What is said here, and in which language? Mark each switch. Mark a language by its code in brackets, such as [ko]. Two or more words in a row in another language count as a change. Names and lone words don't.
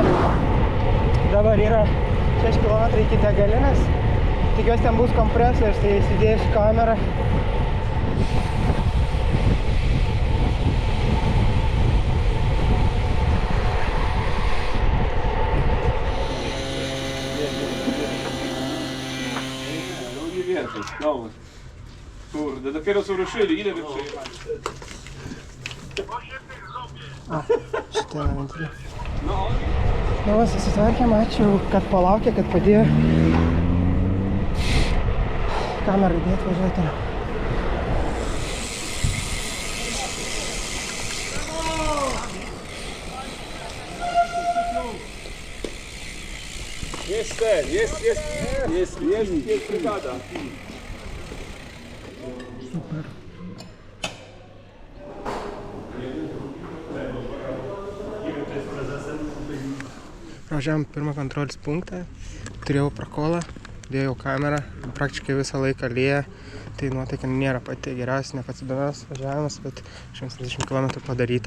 [lt] Dabar yra 6 km iki degalinės, tikiuosi ten bus kompresorius, tai įsidėsiu kamerą. [pl] No, kurde, dopiero co ruszyli, ile wy przejechali? [lt] Šitie ventiliai. Nu, susitvarkėm, ačiū, kad palaukė, kad padėjo kamerą įdėti, važiuoti. [pl] Jest ten, jest brygada. Super. [lt] Važiavom pirmą kontrolės punktą, turėjau prakolą, dėjau kamerą, praktiškai visą laiką lyja, tai nuotaika nėra pati geriausia, ne pats įdomiausias važiavimas, bet 130 km padaryta.